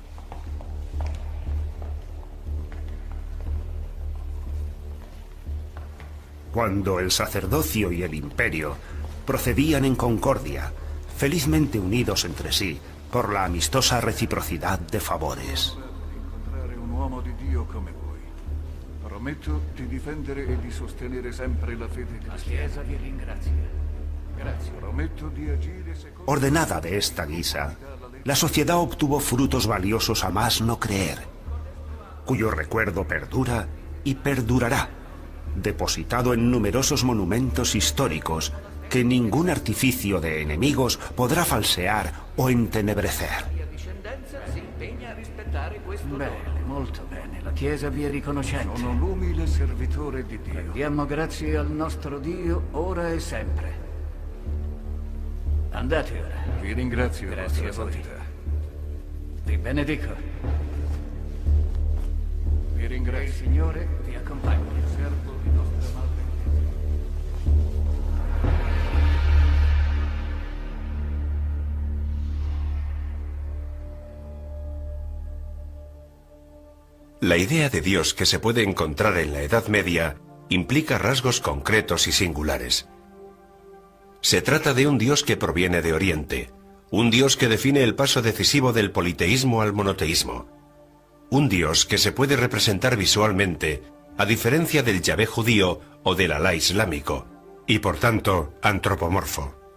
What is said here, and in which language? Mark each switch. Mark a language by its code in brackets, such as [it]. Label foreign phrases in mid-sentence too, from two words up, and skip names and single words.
[es] Cuando el sacerdocio y el imperio procedían en concordia, felizmente unidos entre sí por la amistosa reciprocidad de favores. [it] Incontrare un uomo di Dio come voi. Prometto di difendere e di sostenere sempre la fede La cristiana. Chiesa vi ringrazia. Grazie. Prometto di agire secondo [es] Ordenada de esta guisa, la sociedad obtuvo frutos valiosos a más no creer, cuyo recuerdo perdura y perdurará, depositado en numerosos monumentos históricos que ningún artificio de enemigos podrà falsear o entenebrecer. [it] La discendenza si impegna a rispettare questo dono. Bene, Molto bene, la Chiesa vi è riconoscente. sono l'umile servitore di Dio. Diamo grazie al nostro Dio ora e sempre. Andate ora. Vi ringrazio, Grazie Vostra a voi. Santità. Vi benedico. Vi Il ringrazio. Signore vi accompagni. Servo di nostra madre Chiesa. [es] La idea de Dios que se puede encontrar en la Edad Media implica rasgos concretos y singulares. Se trata de un Dios que proviene de Oriente, un Dios que define el paso decisivo del politeísmo al monoteísmo, un Dios que se puede representar visualmente, a diferencia del Yahvé judío o del Alá islámico, y por tanto antropomorfo.